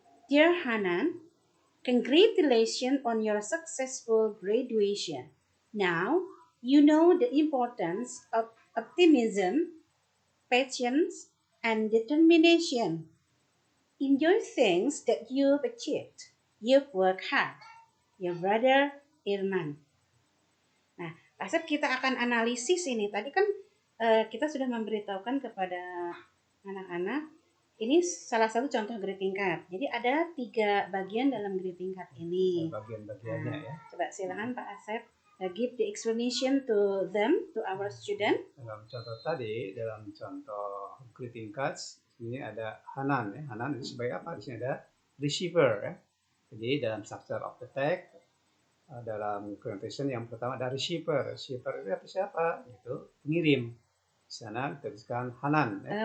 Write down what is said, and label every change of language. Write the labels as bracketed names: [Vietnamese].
[English] Dear Hanan, congratulations on your successful graduation. Now you know the importance of optimism, patience, and determination. Enjoy things that you've achieved. You've worked hard. Your brother Irman. [Indonesian] Nah, Asep kita akan analisis ini. Tadi kan kita sudah memberitahukan kepada anak-anak. Ini salah satu contoh greeting card. Jadi ada 3 bagian dalam greeting card ini. Bagian-bagiannya ya. Coba silakan Pak Asep [English] give the explanation to them, to our student. [Indonesian] Dalam contoh tadi, dalam contoh greeting cards, ini ada Hanan ya. Hanan itu sebagai apa? Di sini ada receiver ya. Jadi dalam [English] structure of the text, [Indonesian] dalam connotation yang pertama ada receiver. Receiver itu siapa? Itu pengirim. Di sana dituliskan Hanan. Ya.